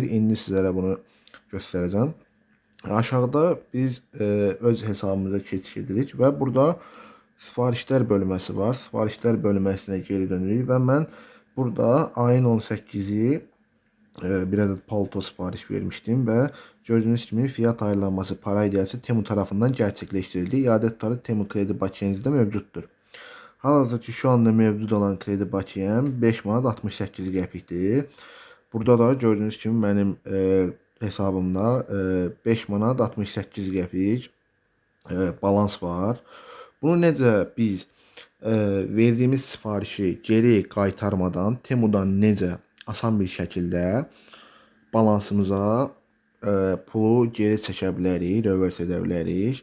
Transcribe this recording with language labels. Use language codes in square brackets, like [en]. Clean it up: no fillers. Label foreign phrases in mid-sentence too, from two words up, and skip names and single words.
[az] İndi sizlərə bunu göstərəcəm. Aşağıda biz öz hesabımıza keçiş edirik və burada sifarişlər bölməsi var. Sifarişlər bölməsinə geri dönürük və mən burada ayın 18-i bir adet palto sipariş vermişdim və gördüyünüz kimi [tr] fiyat ayarlanması para iddiası Temu tarafından gerçekleştirildi. İade tutarı Temu kredi bakiyənizdə mövcuddur. [az] Hal-hazırda şu anda mövcud olan kredi bakiyəm 5 manat 68 qəpikdir. Burada da gördüyünüz kimi mənim hesabımda 5 manat 68 qəpik balans var. Bunu necə biz verdiyimiz sifarişi geri qaytarmadan Temudan necə asan bir şəkildə balansımıza pulu geri çəkə bilərik, reverse edə bilərik.